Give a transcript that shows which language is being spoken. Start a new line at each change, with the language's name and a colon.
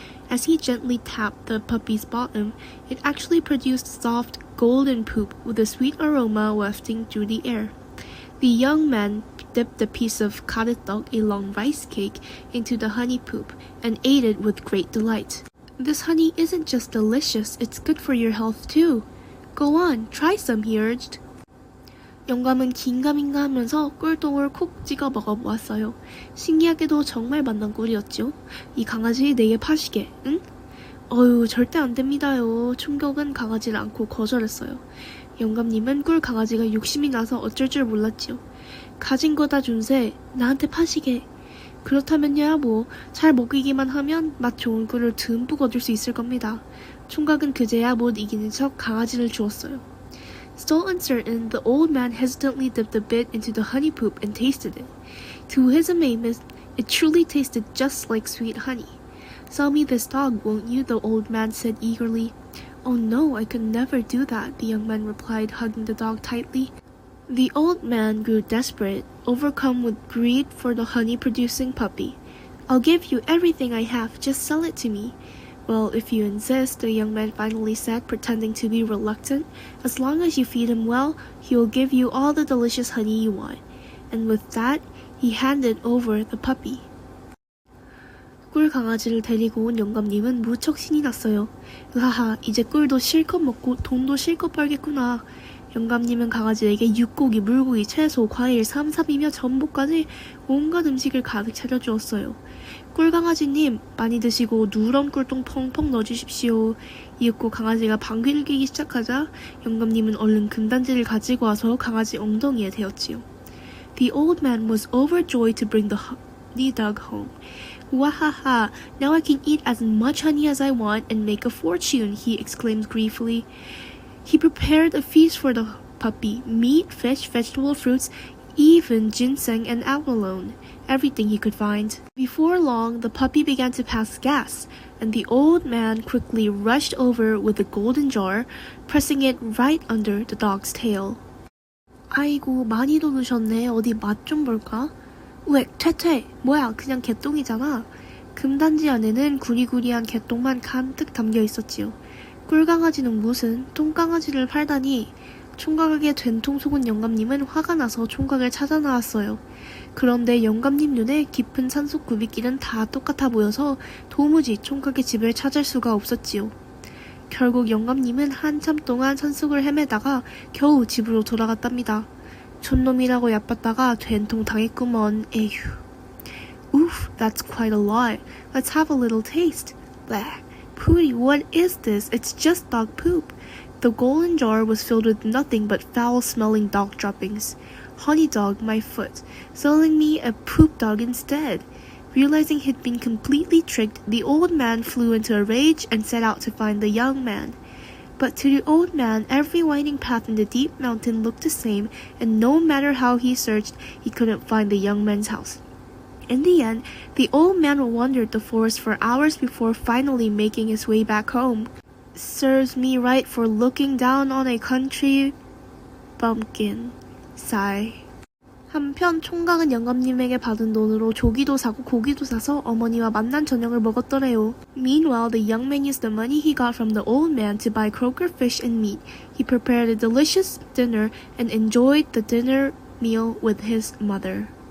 English: As he gently tapped the puppy's bottom, it actually produced soft, golden poop with a sweet aroma wafting through the air. The young man dipped a piece of karetok, a long rice cake, into the honey poop and ate it with great delight. This honey isn't just delicious, it's good for your health too. Go on, try some, he urged.
Korean: 영감은 긴가민가 하면서 꿀똥을 콕 찍어 먹어보았어요. 신기하게도 정말 맛난 꿀이었죠. 이 강아지 내게 파시게, 응? 어휴, 절대 안 됩니다요. 총각은 강아지를 안고 거절했어요. 영감님은 꿀 강아지가 욕심이 나서 어쩔 줄 몰랐지요. 가진 거 다 준세, 나한테 파시게. 그렇다면야 뭐, 잘 먹이기만 하면 맛 좋은 꿀을 듬뿍 얻을 수 있을 겁니다. 총각은 그제야 못 이기는 척 강아지를 주었어요.
English: Still uncertain, the old man hesitantly dipped a bit into the honey poop and tasted it. To his amazement, it truly tasted just like sweet honey. Sell me this dog, won't you? The old man said eagerly. Oh no, I could never do that, the young man replied, hugging the dog tightly. The old man grew desperate, overcome with greed for the honey-producing puppy. I'll give you everything I have, just sell it to me. Well, if you insist, the young man finally said, pretending to be reluctant, as long as you feed him well, he will give you all the delicious honey you want. And with that, he handed over the puppy.
Korean: 꿀 강아지를 데리고 온 영감님은 무척 신이 났어요. 으하하, 이제 꿀도 실컷 먹고 돈도 실컷 벌겠구나. 영감님은 강아지에게 육고기, 물고기, 채소, 과일, 삼삽이며 전복까지 온갖 음식을 가득 차려주었어요. 꿀강아지님, 많이 드시고 누런 꿀똥 펑펑 넣어주십시오. 이윽고 강아지가 방귀를 뀌기 시작하자 영감님은 얼른 금단지를 가지고 와서 강아지 엉덩이에 대었지요.
English: The old man was overjoyed to bring the honey dog home. Wahaha, now I can eat as much honey as I want and make a fortune, he exclaimed gleefully. He prepared a feast for the puppy, meat, fish, vegetable, fruits, even ginseng and abalone, everything he could find. Before long, the puppy began to pass gas, and the old man quickly rushed over with the golden jar, pressing it right under the dog's tail.
Korean: 아이고, 많이도 넣으셨네. 어디 맛 좀 볼까? 왜, 퇴퇴! 뭐야, 그냥 개똥이잖아. 금단지 안에는 구리구리한 개똥만 가득 담겨 있었지요. 꿀강아지는 무슨 똥강아지를 팔다니. 총각에게 된통 속은 영감님은 화가 나서 총각을 찾아 나왔어요. 그런데 영감님 눈에 깊은 산속 굽이길은 다 똑같아 보여서 도무지 총각의 집을 찾을 수가 없었지요. 결국 영감님은 한참 동안 산속을 헤매다가 겨우 집으로 돌아갔답니다. 촌놈이라고 얕봤다가 된통 당했구먼.
English: 에휴. Oof, that's quite a lot. Let's have a little taste. Bleh. Pooty, what is this? It's just dog poop. The golden jar was filled with nothing but foul-smelling dog droppings. Honey dog, my foot, selling me a poop dog instead. Realizing he'd been completely tricked, the old man flew into a rage and set out to find the young man. But to the old man, every winding path in the deep mountain looked the same, and no matter how he searched, he couldn't find the young man's house. In the end, the old man wandered the forest for hours before finally making his way back home. Serves me right for looking down on a country bumpkin. Sigh.
Korean: 한편 총각은 영감님에게 받은 돈으로 조기도 사고 고기도 사서 어머니와 만난 저녁을 먹었더래요.
English: Meanwhile, the young man used the money he got from the old man to buy croaker fish and meat. He prepared a delicious dinner and enjoyed the dinner meal with his mother.